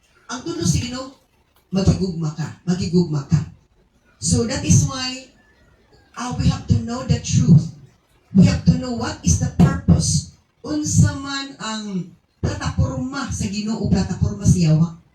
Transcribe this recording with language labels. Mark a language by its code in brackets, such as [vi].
[ceb] Ang tundo sa Ginoo, magigugma ka. [en] So that is why we have to know the truth. We have to know what is the purpose. [ceb] Unsa man ang plataporma sa Ginoo, plataporma sa yawa.